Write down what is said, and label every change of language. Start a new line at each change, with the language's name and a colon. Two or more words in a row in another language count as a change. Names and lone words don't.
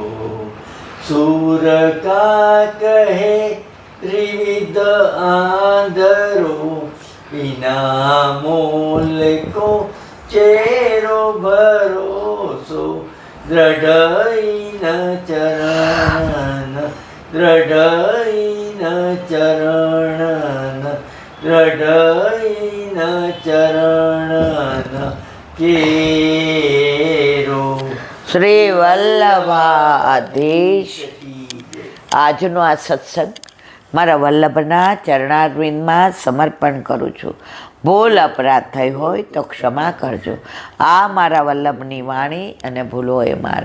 Hindi: सूर का कहे त्रिविध आंधरो बिना मोल को चेरो भरोसो दृढ़ चरण दृढ़ चरण दृढ़ चरण केरो.
Gujarati: શ્રી વલ્લભાધીશ. આજનો આ સત્સંગ મારા વલ્લભના ચરણારવિંદમાં સમર્પણ કરું છું. ભૂલ અપરાધ થઈ હોય તો ક્ષમા કરજો. આ મારા વલ્લભની વાણી અને ભૂલો એ મારે.